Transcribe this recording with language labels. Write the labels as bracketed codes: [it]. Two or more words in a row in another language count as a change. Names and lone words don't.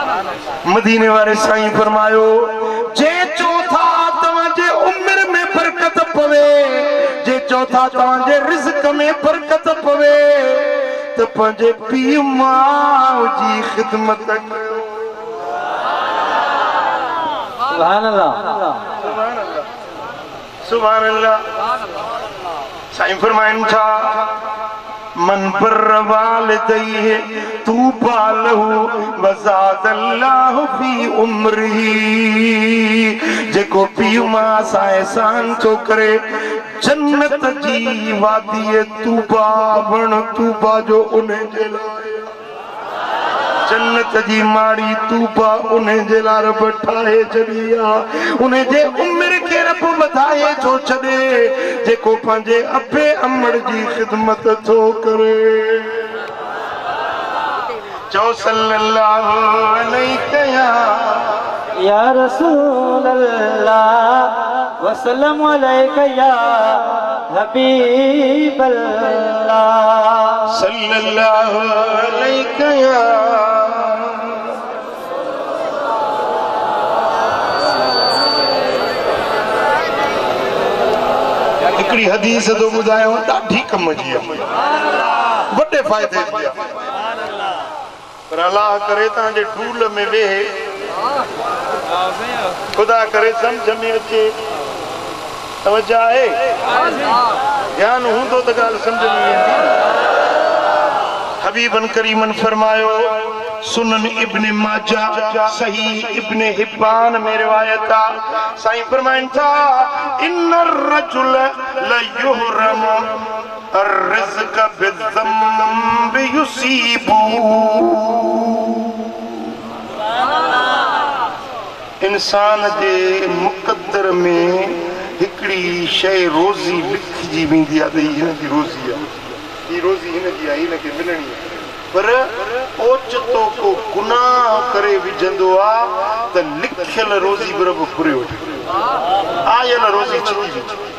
[sd] मदीने वाले साईं फरमायो जे चौथा तव्हांजे उम्र में बरकत पवे जे चौथा तव्हांजे रिज़्क़ में बरकत पवे त पंहिंजे पीउ माउ जी ख़िदमत कयो। [ar] سبحان الله سبحان الله. [sd] साईं फरमाइनि था [ar] من برّ والديه طوبى له وزاد الله في عمره. [sd] जेको पीउ मां सां एहसान थो करे जन्नत जी वादी तूबा वण तूबा जो उन जे लाइ जन्नत जी माड़ी तूबा उन जे लाइ रब ठाहे छॾी आहे। उन जे उमिरि खे रब वधाए थो छॾे जेको पंहिंजे अबे अमड़ जी ख़िदमत थो करे। [ar] चओ صلى الله عليه يا رسول الله وسلم عليك يا حبيب الله صلى الله عليه [sd] हिकिड़ी हदीस तो ॿुधायो ॾाढी कम जी आहे वॾे फ़ाइदे जी आहे पर अलाह करे तव्हांजे ढूल में वेहे खुदा करे सम्झ में अचे तवज्जो आहे ध्यान हूंदो त ॻाल्हि सम्झ में ईंदी। हबीबन करीमन फरमायो सुनन इब्न माजा सही इब्न हिब्बान में रिवायत आ। साईं फरमाइनि था [ar] إن الرجل ليحرم الرزق بالذنب يصيبه. [sd] इंसान जे मुक़द्दर में हिकिड़ी शइ रोज़ी लिखजी वेंदी आहे त हिन जी रोज़ी आहे ही रोज़ी हिन जी आहे हिनखे मिलणी आहे पर ओचितो को गुनाह करे विझंदो आहे त लिखियल रोज़ी बि रब फुरे वठे आयल रोज़ी छिकी वेंदी